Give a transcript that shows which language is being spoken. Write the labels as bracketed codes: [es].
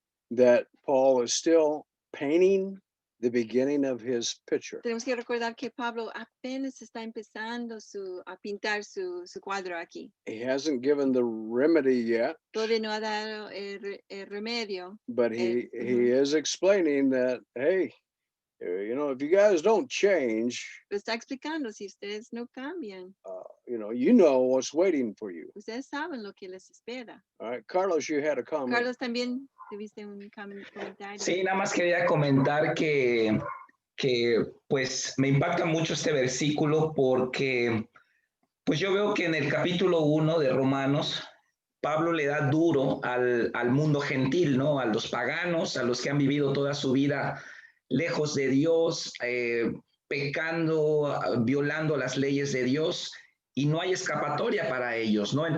[en] that Paul is still painting the beginning of his picture. [es] Tenemos que recordar que Pablo apenas está empezando a pintar su cuadro aquí. [en] He hasn't given the remedy yet, [es] Todavía no ha dado el remedio. [en] but he Mhm. is explaining that, hey, you know, if you guys don't change, [es] Lo está explicando, si ustedes no cambian, [en] you know what's waiting for you. [es] ustedes saben lo que les espera. [en] All right, Carlos, you had a comment. [es] Carlos, también tuviste un comentario. Sí, nada más quería comentar que pues me impacta mucho este versículo porque pues yo veo que en el capítulo 1 de Romanos, Pablo le da duro al mundo gentil, ¿no? A los paganos, a los que han vivido toda su vida lejos de Dios, pecando, violando las leyes de Dios, y no hay escapatoria para ellos, ¿no?